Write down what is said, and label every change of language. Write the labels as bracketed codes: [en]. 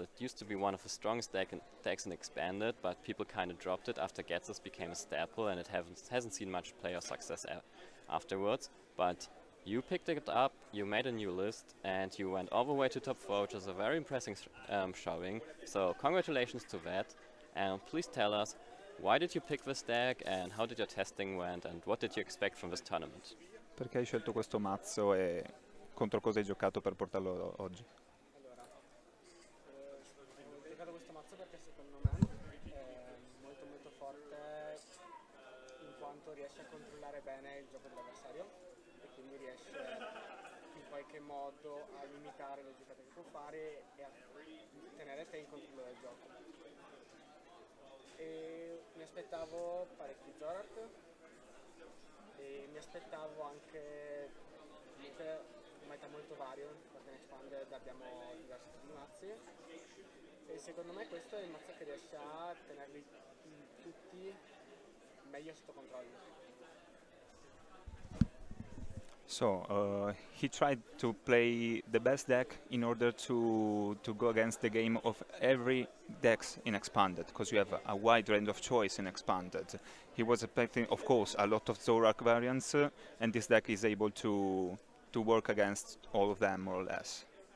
[en] It used to be one of the strongest decks in Expanded, but people kind of dropped it after Getsus became a staple, and it hasn't seen much player success afterwards. But you picked it up, you made a new list, and you went all the way to top 4, which is a very impressive showing. So congratulations to that. And please tell us, why did you pick this deck, and how did your testing went, and what did you expect from this tournament? [it] Perché hai scelto questo mazzo e contro cosa hai giocato per portarlo oggi? Allora, ho giocato questo mazzo perché secondo me è molto forte in quanto riesce a controllare bene il gioco dell'avversario e quindi riesce in qualche modo a limitare le giocate che può fare e a tenere te in controllo del gioco. E mi aspettavo parecchi Zorak e mi aspettavo anche comunque un meta molto vario, perché in Expanded abbiamo diversi tipi di mazzi e secondo me questo è il mazzo che riesce a tenerli tutti meglio sotto controllo. [en] So, he tried to play the best deck in order to go against the game of every decks in Expanded, because you have a wide range of choice in Expanded. He was expecting, of course, a lot of Zorak variants, and this deck is able to work against all of them, more or less.